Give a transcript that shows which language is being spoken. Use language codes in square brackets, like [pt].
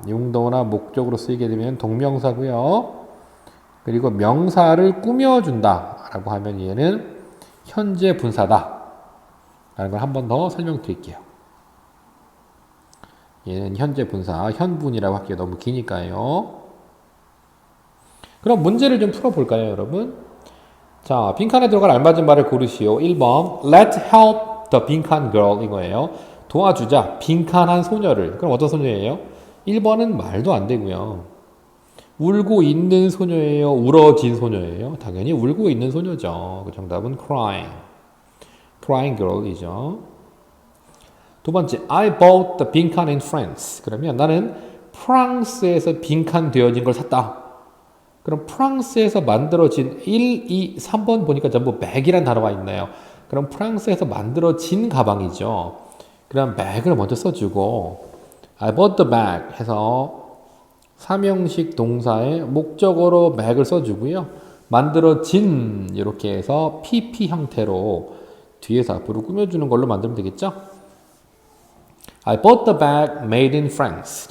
[ko] 용도나 목적으로 쓰이게 되면 동명사고요. 그리고 명사를 꾸며준다 라고 하면 얘는 현재 분사다 라는 걸 한 번 더 설명드릴게요. 얘는 현재 분사, 현분이라고 할게요. 너무 기니까요. 그럼 문제를 좀 풀어볼까요, 여러분? 자, 빈칸에 들어갈 알맞은 말을 고르시오. [en] 1번 Let's help the 빈칸 girl [ko] 이거예요. 도와주자, 빈칸한 소녀를. 그럼 어떤 소녀예요? 1번은 말도 안 되고요. 울고 있는 소녀예요? 울어진 소녀예요? 당연히 울고 있는 소녀죠. 그 정답은 crying girl이죠. 두 번째, [en] I bought the 빈칸 in France. [ko] 그러면 나는 프랑스에서 빈칸 되어진 걸 샀다. 그럼 프랑스에서 만들어진 1, 2, 3번 보니까 전부 bag이란 단어가 있네요. 그럼 프랑스에서 만들어진 가방이죠. 그럼 bag을 먼저 써주고 [en] I bought the bag [ko] 해서 삼형식 동사의 목적어로 bag을 써주고요. 만들어진 이렇게 해서 PP 형태로 뒤에서 앞으로 꾸며주는 걸로 만들면 되겠죠? [en] I bought the bag made in France.